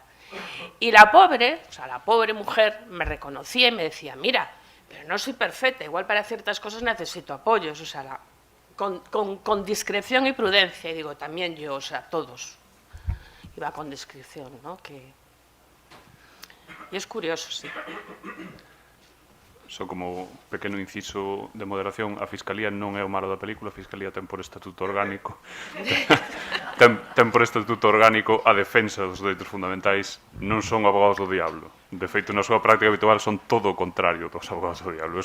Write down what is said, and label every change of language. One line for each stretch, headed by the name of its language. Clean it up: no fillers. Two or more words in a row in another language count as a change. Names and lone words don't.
Spanish: Y la pobre mujer me reconocía y me decía, mira, pero no soy perfecta, igual para ciertas cosas necesito apoyos, o sea, con discreción y prudencia. Y digo, también yo, o sea, todos. Iba con discreción, ¿no? Y es curioso, sí.
Galician: Só como pequeno inciso de moderación, a Fiscalía non é o malo da película, a Fiscalía ten por estatuto orgánico ten por estatuto orgánico a defensa dos dereitos fundamentais, non son abogados do diablo. De feito, na súa práctica habitual son todo o contrario dos abogados do diablo.